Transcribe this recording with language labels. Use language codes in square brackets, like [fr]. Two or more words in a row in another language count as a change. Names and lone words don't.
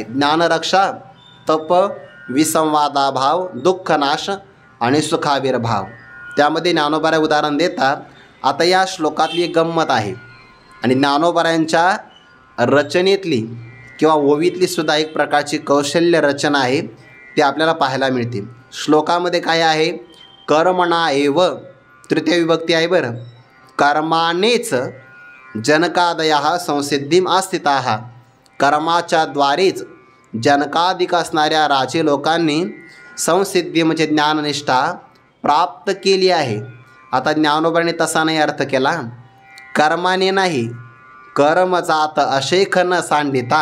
[mr] ज्ञानरक्षा, तप, विसंवादाभाव, दुःखनाश आणि सुखाविर्भाव. त्यामध्ये ज्ञानोबाराय उदाहरण देतात. आता या श्लोकातली एक गंमत आहे आणि ज्ञानोबारायांच्या रचनेतली किंवा ओवीतली सुद्धा एक प्रकारची कौशल्य रचना आहे, ती आपल्याला पाहायला मिळते. श्लोकामध्ये काय आहे? [sa] कर्मणा एव, [mr] तृतीय विभक्ती आहे बरं. [sa] कर्मानेच जनकादयः संसिद्धीम आस्थिताः. [mr] कर्माच्या द्वारेच जनकादिक असणाऱ्या राजे लोकांनी संसिद्धी म्हणजे ज्ञाननिष्ठा प्राप्त केली आहे. आता ज्ञानोबाने तसा नाही अर्थ केला, कर्माने नाही, कर्म जात अशेख न सांडिता.